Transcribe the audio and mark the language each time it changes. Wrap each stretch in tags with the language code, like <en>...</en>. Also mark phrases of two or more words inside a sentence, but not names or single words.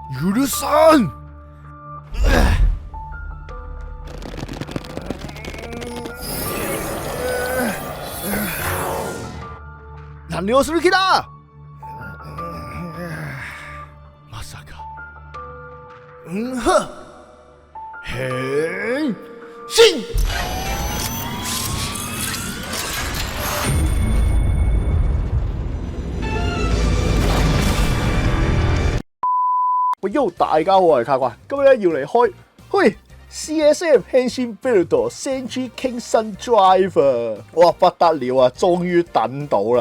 <ja>許さん。何をする気だ。まさか。変身。</ja> <yue>喂，Yo， 大家好，我係卡怪，今日咧要嚟開 CSM Henshin Builder Senji King Sun Drive 哇，不得了啊，終於等到啦！</yue>